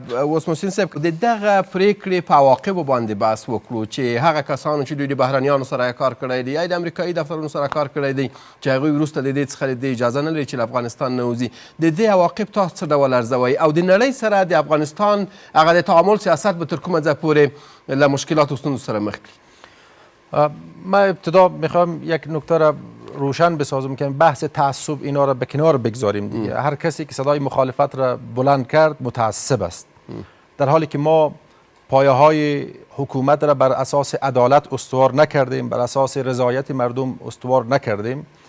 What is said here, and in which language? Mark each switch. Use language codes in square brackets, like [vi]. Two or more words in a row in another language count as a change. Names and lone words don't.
[ps] اوس محسن صاحب د دغه پریکړې په عواقبو باندې بحث وکړو چې هغه کسانو چې دوی د بهرنیانو سره کار کړی دی یا د امریکایي دفترونو سره کار کړی دی چې هغوی وروسته د دې څخه د اجازه نه لري چې له افغانستان نه وځي، د دې عواقب تاسو څه ډول ارزوئ او د نړۍ سره د افغانستان هغه د تعامل سیاست به تر کومه ځای پورې له مشکلات و ستونزو سره مخ کړي؟ [fa] من ابتدا میخوام یک نکته را روشن بسازم که بحث تعصب اینا را به کنار بگذاریم دیگه. هر کسی که صدای مخالفت را بلند کرد متعصب است، در حالی که ما پایه های حکومت را بر اساس عدالت استوار نکردیم، بر اساس رضایت مردم استوار نکردیم.